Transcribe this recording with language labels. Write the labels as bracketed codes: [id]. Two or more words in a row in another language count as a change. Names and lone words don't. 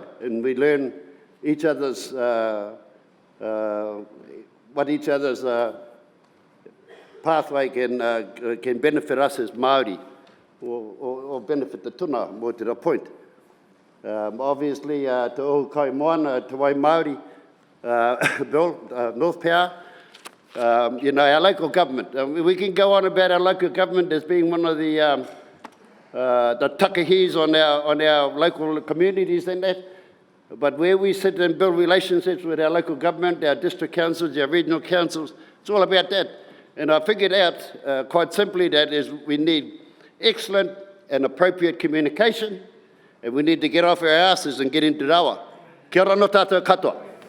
[en] And we learn each other's, what each other's pathway can benefit us as Māori, or benefit the tuna, more to the point. Obviously, te ohu kai moana, te wai Māori, Bill, North Power, you know, our local government. We can go on about our local government as being one of the takahis on our local communities and that. But where we sit and build relationships with our local government, our district councils, our regional councils, it's all about that. And I figured out quite simply that is we need excellent and appropriate communication, and we need to get off our asses and get into rawa. [mi] Kia ora no tātou katoa.